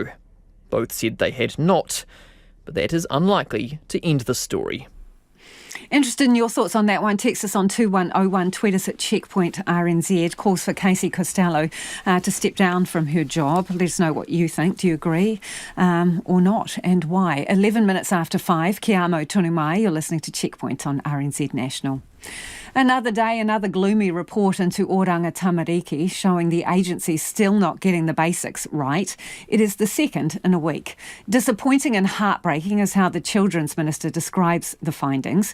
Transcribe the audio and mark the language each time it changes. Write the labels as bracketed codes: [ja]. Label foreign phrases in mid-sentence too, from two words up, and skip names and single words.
[en] Both said they had not, but that is unlikely to end the story. Interested in your thoughts on that one? Text us on 2101, tweet us at Checkpoint RNZ. Calls for Casey Costello to step down from her job. Let us know what you think. Do you agree or not, and why? 11 minutes after 5, [mi] Ki amo tonu mai. [en] You're listening to Checkpoint on RNZ National. Another day, another gloomy report into Oranga Tamariki showing the agency still not getting the basics right. It is the second in a week. Disappointing and heartbreaking is how the Children's Minister describes the findings.